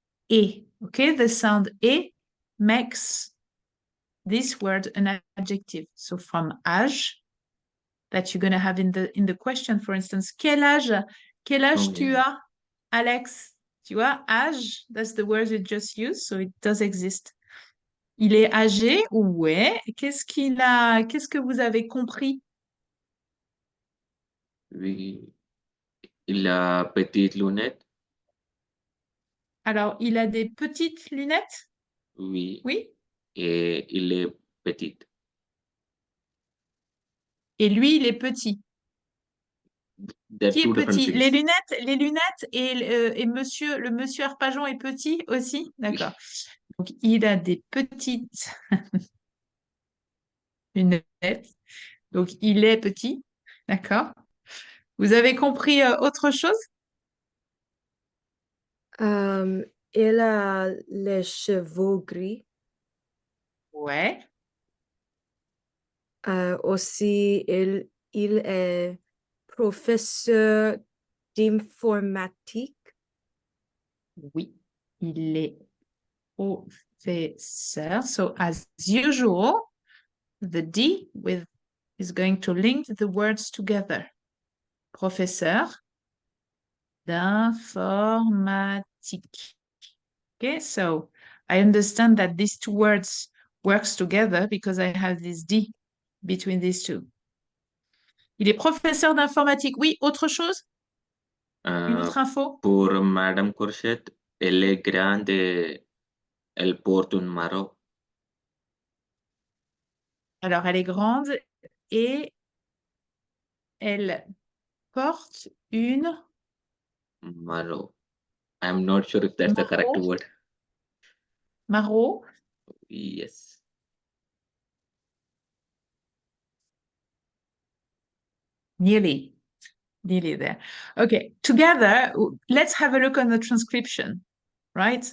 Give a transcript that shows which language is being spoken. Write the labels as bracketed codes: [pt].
[en] Et, okay, the sound et makes this word an adjective. So from âge, that you're going to have in the question, for instance, [fr] quel âge tu as, Alex? Tu vois, [en] âge, that's the word you just used, so it does exist. [fr] Il est âgé? Ouais. Qu'est-ce qu'il a? Qu'est-ce que vous avez compris? Oui. Il a petites lunettes. Alors, il a des petites lunettes? Oui. Oui. Et il est petit. Et lui, il est petit. [en] They're [fr] Qui [en] two [fr] est petit? [en] things. [fr] Les lunettes et le monsieur Arpajon est petit aussi? D'accord. Donc, il a des petites lunettes. Donc, il est petit. D'accord. Vous avez compris autre chose? Il a les cheveux gris. Ouais. Aussi, il est professeur d'informatique. Oui, il est professeur. [en] So, as usual, the D is going to link the words together. [fr] Professeur d'informatique. [en] Okay, so I understand that these two words works together because I have this D between these two. [fr] Il est professeur d'informatique. Oui, autre chose? Une autre info? Pour Madame Courchette, elle est grande et elle porte un marron. Alors, elle est grande et elle porte une Marrow. [en] I'm not sure if that's the correct Marrow. word. marrow. Yes. Nearly there. Okay, together, let's have a look on the transcription, right?